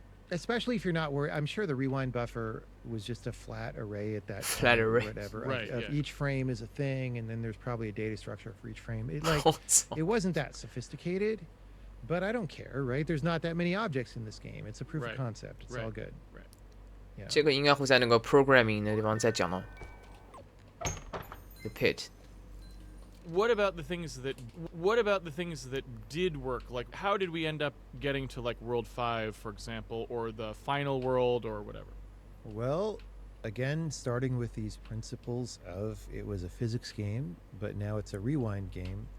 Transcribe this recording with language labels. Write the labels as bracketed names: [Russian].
[English] Especially if you're not worried. I'm sure the rewind buffer was just a flat array at that flat time, array, or whatever. Each frame is a thing, and then there's probably a data structure for each frame. It wasn't that sophisticated, but I don't care, right? There's not that many objects in this game. It's a proof of concept. It's all good. Yeah. [Chinese] 这个应该会在那个 programming 的地方再讲到。 [English] The pit. What about the things that did work? Like, how did we end up getting to like World 5, for example, or the final world or whatever? Well, again, starting with these principles of it was a physics game, but now it's a rewind game.